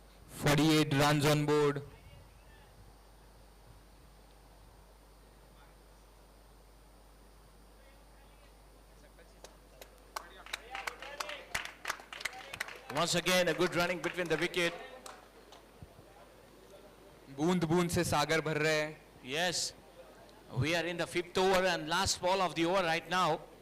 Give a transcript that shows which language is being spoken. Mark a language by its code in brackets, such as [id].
[en] Forty-eight runs on board. Once again, a good running between the wicket. [hi] बूंद बूंद से सागर भर रहे हैं. [en] Yes, we are in the 5th over and last ball of the over right now.